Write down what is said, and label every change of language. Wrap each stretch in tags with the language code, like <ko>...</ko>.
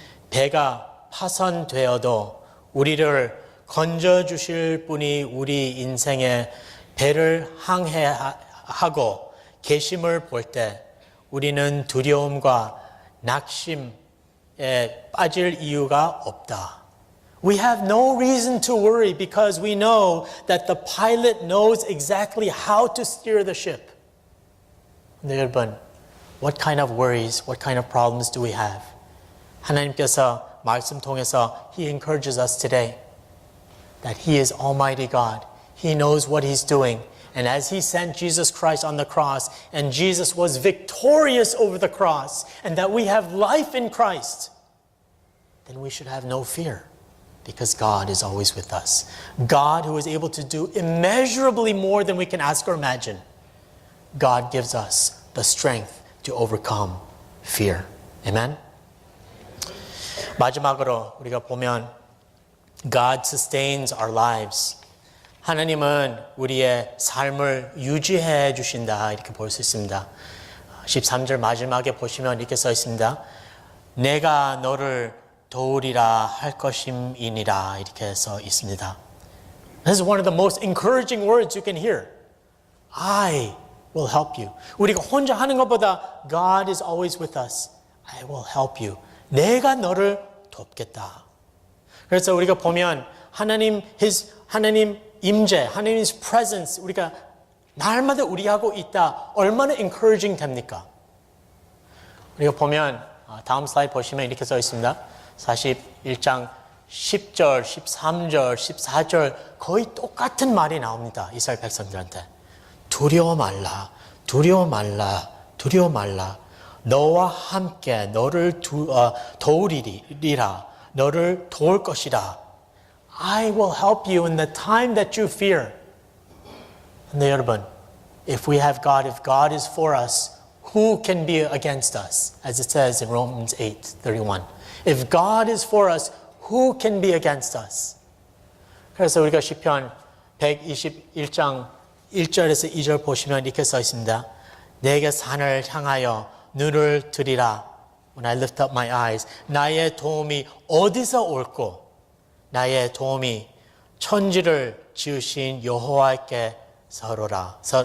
<ko>배가 파손되어도 우리를 건져주실 분이 우리 인생의 배를 항해하고 계심을 볼 때 우리는 두려움과 낙심에 빠질 이유가 없다.</ko> <en>We have no reason to worry because we know that the pilot knows exactly how to steer the ship.</en> <ko>근데 여러분,</ko> <en>what kind of worries, what kind of problems do we have?</en> <ko>하나님께서 말씀 통해서</ko> <en>He encourages us today that He is Almighty God. He knows what He's doing. And as He sent Jesus Christ on the cross, and Jesus was victorious over the cross, and that we have life in Christ, then we should have no fear because God is always with us. God who is able to do immeasurably more than we can ask or imagine. God gives us the strength to overcome fear. Amen?</en> <ko>마지막으로 우리가 보면</ko> <en>God sustains our lives.</en> <ko>하나님은 우리의 삶을 유지해 주신다 이렇게 볼 수 있습니다. 13절 마지막에 보시면 이렇게 써 있습니다. 내가 너를 도우리라 할 것임이니라 이렇게 써 있습니다.</ko> <en>This is one of the most encouraging words you can hear. I will help you.</en> <ko>우리가 혼자 하는 것보다</ko> <en>God is always with us. I will help you.</en> <ko>내가 너를 돕겠다. 그래서 우리가 보면 하나님 임재, 하나님's presence 우리가 날마다 우리하고 있다. 얼마나 encouraging 됩니까? 우리가 보면 다음 슬라이드 보시면 이렇게 써 있습니다. 41장 10절, 13절, 14절 거의 똑같은 말이 나옵니다. 이스라엘 백성들한테. 두려워 말라, 두려워 말라, 두려워 말라. 너와 함께 너를 도우리라, 너를 도울 것이라.</ko> <en>I will help you in the time that you fear.</en> <ko>근데 여러분,</ko> <en>if we have God, if God is for us, who can be against us? As it says in Romans 8:31. If God is for us, who can be against us?</en> <ko>그래서 우리가 시편 121장 1절에서 2절 보시면 이렇게 써 있습니다. 내게 산을 향하여 눈을 들이라.</ko> <en>When I lift up my eyes,</en> <ko>나의 도움이 어디서 올꼬? 나의 도움이 천지를 지으신 여호와께 서로다.</ko>